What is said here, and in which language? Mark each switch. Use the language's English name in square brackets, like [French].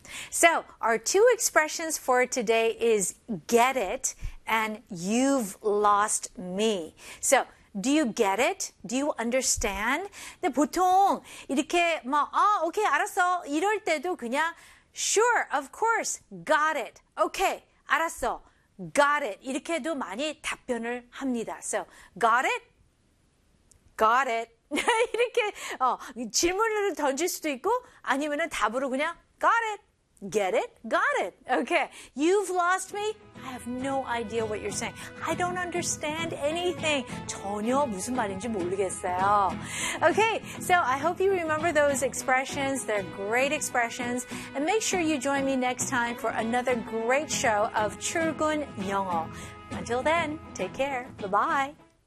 [English] So, our two expressions for today is get it and you've lost me. So, do you get it? Do you understand? [Korean] 근데 보통 이렇게 막, 아, 오케이, 알았어. 이럴 때도 그냥 [English] sure, of course, got it. [Korean] 오케이, 알았어. [English] Got it. [Korean] 이렇게도 많이 답변을 합니다. [English] So, got it? Got it. [Korean] 이렇게 질문을 던질 수도 있고 아니면은 답으로 그냥 [English] got it, get it, got it. Okay, you've lost me. I have no idea what you're saying. I don't understand anything. [Korean] 전혀 무슨 말인지 모르겠어요. [English] Okay, so I hope you remember those expressions. They're great expressions. And make sure you join me next time for another great show of 출근 영어. Until then, take care. Bye-bye.